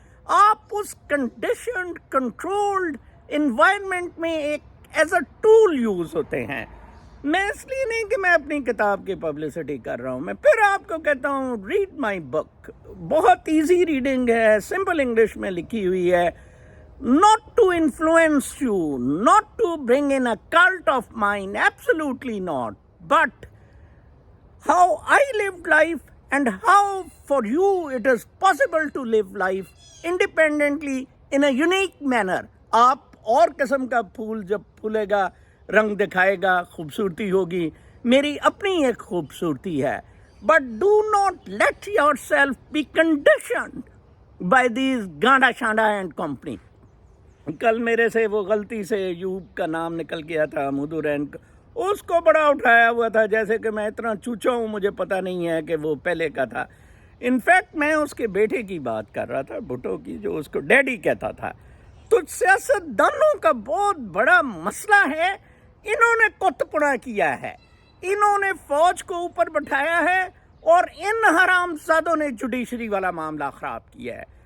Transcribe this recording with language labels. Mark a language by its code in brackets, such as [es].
[ur] آپ اس conditioned controlled environment میں ایک ایز اے ٹول یوز ہوتے ہیں. میں اس لیے نہیں کہ میں اپنی کتاب کی پبلسٹی کر رہا ہوں، میں پھر آپ کو کہتا ہوں ریڈ مائی بک. بہت ایزی ریڈنگ ہے، سمپل انگلش میں لکھی ہوئی ہے. [en] not to influence you, not to bring in a cult of mine, absolutely not, but how I lived life and how for you it is possible to live life independently in a unique manner. [ur] آپ اور قسم کا پھول جب پھولے گا، رنگ دکھائے گا، خوبصورتی ہوگی. میری اپنی ایک خوبصورتی ہے. [en] But do not let yourself be conditioned by these [ur] گانڈا شانڈا and company. کل میرے سے وہ غلطی سے ایوب کا نام نکل گیا تھا، مودورین کا، اس کو بڑا اٹھایا ہوا تھا جیسے کہ میں اتنا چوچا ہوں، مجھے پتہ نہیں ہے کہ وہ پہلے کا تھا. انفیکٹ میں اس کے بیٹے کی بات کر رہا تھا، بھٹو کی، جو اس کو ڈیڈی کہتا تھا. تو سیاست دانوں کا بہت بڑا مسئلہ ہے، انہوں نے کت پڑا کیا ہے، انہوں نے فوج کو اوپر بٹھایا ہے اور ان حرام زادوں نے جوڈیشری والا معاملہ خراب کیا ہے.